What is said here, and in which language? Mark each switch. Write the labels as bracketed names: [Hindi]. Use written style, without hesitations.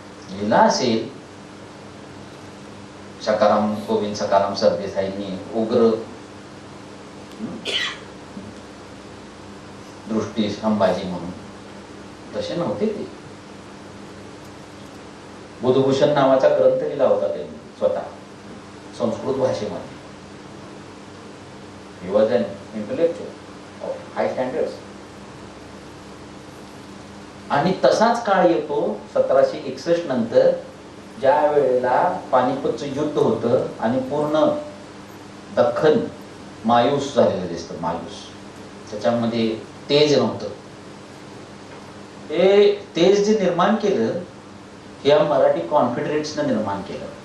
[Marathi] लिहिला असेल गोविंद सकाराम सरदेसाईंनी, उग्र दृष्टी संभाजी म्हणून. तसे नव्हते ते. बुधभूषण नावाचा ग्रंथ लिहिला होता त्यांनी स्वतः संस्कृत भाषेमध्ये. [English] He was an intellectual of high standards. [Marathi] आणि तसाच काळ येतो 1761 नंतर, ज्या वेळेला पानिपतचं युद्ध होतं आणि पूर्ण दख्खन मायूस झालेलं दिसतं. मायूस, त्याच्यामध्ये तेज नव्हतं. हे तेज जे निर्माण केलं, या मराठी कॉन्फिडरेट्सनं निर्माण केलं.